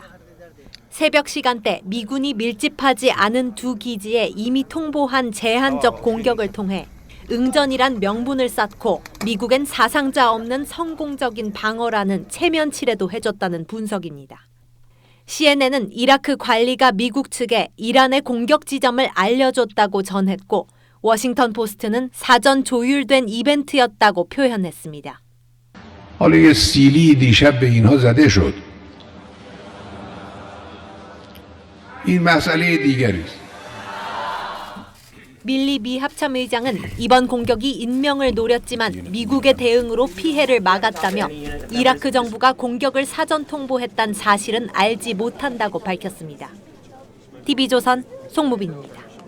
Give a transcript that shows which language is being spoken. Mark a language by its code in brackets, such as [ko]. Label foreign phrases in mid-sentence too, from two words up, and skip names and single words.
[ko] 새벽 시간대 미군이 밀집하지 않은 두 기지에 이미 통보한 제한적 공격을 통해 응전이란 명분을 쌓고 미국엔 사상자 없는 성공적인 방어라는 체면치레도 해줬다는 분석입니다. CNN은 이라크 관리가 미국 측에 이란의 공격 지점을 알려줬다고 전했고 워싱턴 포스트는 사전 조율된 이벤트였다고 표현했습니다. [fa] حالا یه سیلی دیشب به اینها زده شد. این مسئله دیگری است. [ko] 밀리 미 합참의장은 이번 공격이 인명을 노렸지만 미국의 대응으로 피해를 막았다며 이라크 정부가 공격을 사전 통보했다는 사실은 알지 못한다고 밝혔습니다. TV조선 송무빈입니다.